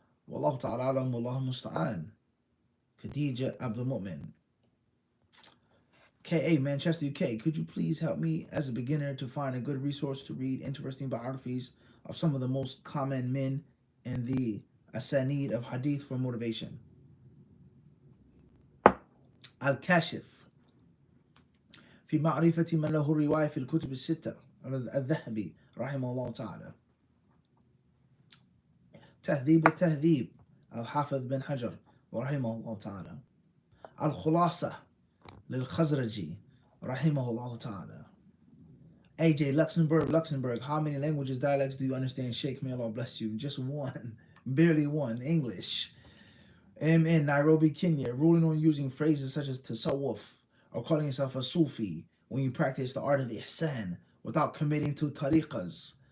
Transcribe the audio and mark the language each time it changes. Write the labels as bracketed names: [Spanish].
[English] Wallahu ta'ala alam, wallahu musta'an. Khadija Abdul Mu'min. KA, Manchester, UK. Could you please help me as a beginner to find a good resource to read interesting biographies of some of the most common men in the asanid of hadith for motivation? [Arabic] Al-Kashif في معرفة من له الرواية في الكتب الستة الذهبي رحمه الله تعالى. تهذيب التهذيب الحافظ بن حجر رحمه الله تعالى. الخلاصة للخزرجي رحمه الله تعالى. [English] AJ Luxembourg, how many languages, dialects do you understand? Sheikh, may Allah bless you. Just one, barely one, English. MN, Nairobi, Kenya, ruling on using phrases such as tasawwuf or calling yourself a Sufi when you practice the art of ihsan without committing to tariqas.